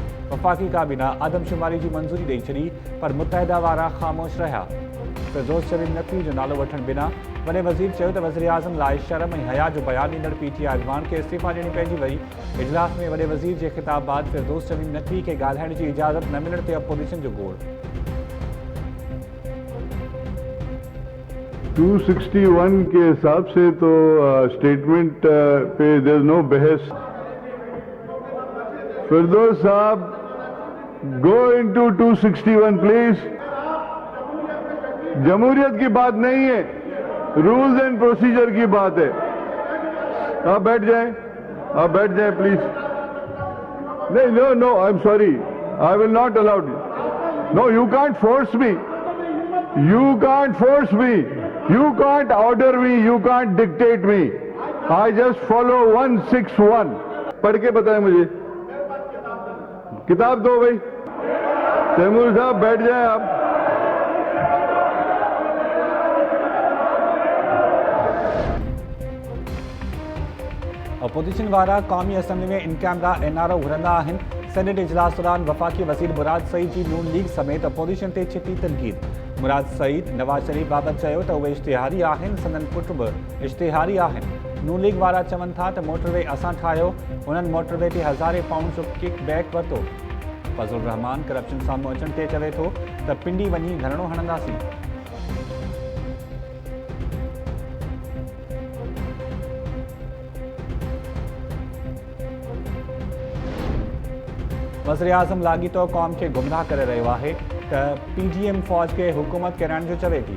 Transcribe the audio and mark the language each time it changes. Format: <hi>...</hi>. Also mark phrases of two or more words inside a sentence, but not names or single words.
<sd>वफ़ाक़ी काबीना आदमशुमारी जी मंज़ूरी ॾेई छॾी, पर मुतहदा वारा ख़ामोश रहिया। फिरदौस शरीफ नक़वी जो नालो वठण बिना वॾे वज़ीर चयो त वज़ीर आज़म लाइ शर्म ऐं हया जो बयान ॾींदड़ PTI अॻवान खे इस्तीफ़ा ॾियणी पइजी वई। इजलास में वॾे वज़ीर जे ख़िताब बाद फिरदौस शरीफ नक़वी खे ॻाल्हाइण जी इजाज़त न मिलण ते अपोज़िशन जो गोड़।</sd> <ur>261 کے حساب سے تو سٹیٹمنٹ پے</ur> <en>there no</en> <ur>बहस।</ur> <en>फिरदौस साहब, go into 261 please.</en> <ur>جمہوریت کی بات نہیں ہے,</ur> <en>rules and procedure</en> <ur>کی بات ہے. آپ بیٹھ جائیں، آپ بیٹھ جائیں پلیز. नहीं,</ur> <en>no no, I am sorry, I will not allow you. no, you can't force me, you can't force me, you can't order me, you can't dictate me. I just follow 161.</en> <ur>پڑھ کے بتائیں مجھے، کتاب دو بھائی. تیمور صاحب بیٹھ جائیں آپ.</ur> <sd>अपोज़िशन वारा क़ौमी असम्बली में</sd> <en>in camera</en> <sd>NRO घुरंदा आहिनि। सेनेट इजलास दौरान वफ़ाक़ी वज़ीर मुराद सईद जी नून लीग समेत अपोज़िशन ते छिती तनक़ीद। मुराद सईद नवाज़ शरीफ बाबति चयो त उहे इश्तिहारी आहिनि, संदन पुट बि इश्तिहारी आहिनि। नून लीग वारा चवनि था त मोटरवे असां ठाहियो, हुननि मोटरवे ते हज़ारे पाउंड जो</sd> <en>kickback</en> <sd>वरितो। फज़लुर रहमान करप्शन साम्हूं अचण ते चवे थो त पिंडी वञी धरणो हणंदासीं। वज़ीर आज़म लाॻीतो क़ौम खे गुमराह करे रहियो आहे त PGM फ़ौज खे हुकूमत किराइण जो चवे थी।</sd>